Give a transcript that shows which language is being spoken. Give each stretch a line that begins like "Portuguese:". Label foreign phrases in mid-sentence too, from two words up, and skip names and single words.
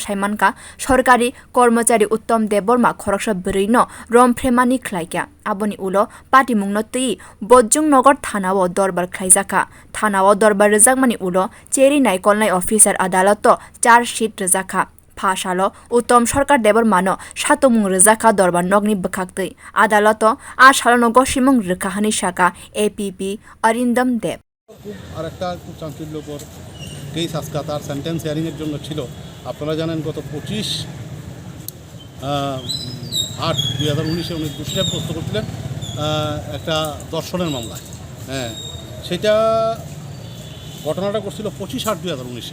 Kok Borok: saimanka sorkari kormachari Uttam debbarma khoroksa bwrino romphere mani khwlaikya aboni ulo party mungno tei bojjung nogar thanao dorbar khwlaijaka thanao dorbar rwjakmani ulo cheri naikolnai officer adalato
English: charge sheet
Kok Borok: rwjakha pha salo Uttam sorkar debbarmano satugmwng rwjakha dorbar nogni bwkhak tei adalato a salono gosimung rwkha hani saka APP Arindam Deb
Bangla: আরেকটা খুব চাঞ্চল্যকর কেস আজকে তার
English: sentence hearing
Bangla: জন্য ছিল। আপনারা জানেন গত 25/8/2019 উনি দোষী সাব্যস্ত করছিলেন একটা দর্শনের মামলায়। হ্যাঁ, সেটা ঘটনাটা করছিল 25/8/2019।